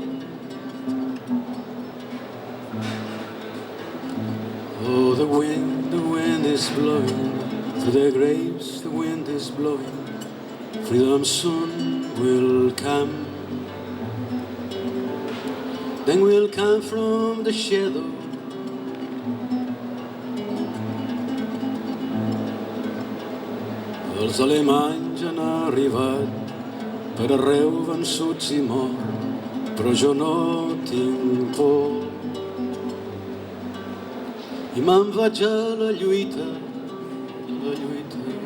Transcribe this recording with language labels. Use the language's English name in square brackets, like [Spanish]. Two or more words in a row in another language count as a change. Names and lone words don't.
[English] Oh, the wind is blowing through the graves, the wind is blowing. Freedom soon will come. Then we'll come from the shadow. [Catalan] Els alemanys han arribat per arreu vençuts i morts, però jo no tinc por. I me'n vaig a la lluita, la lluita.